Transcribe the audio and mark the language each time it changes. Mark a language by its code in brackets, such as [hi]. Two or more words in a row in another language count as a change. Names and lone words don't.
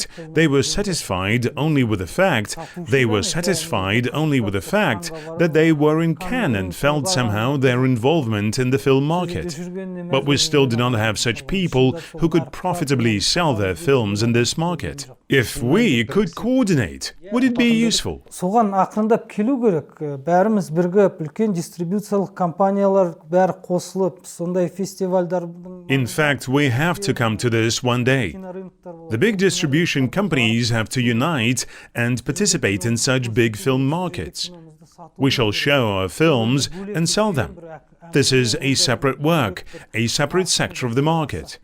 [en] They were satisfied only with the fact that they were in Cannes and felt somehow their involvement in the film market. But we still do not have such people who could profitably sell their films in this market. If we could coordinate, would it be useful? [kk] Соған ақырындап келу керек. Бәріміз бірігіп, үлкен дистрибуциялық компаниялар бәрі қосылып, сондай фестивальдардың... [en] In fact, we have to come to this one day. The big distribution companies have to unite and participate in such big film markets. We shall show our films and sell them. This is a separate work, a separate sector of the market.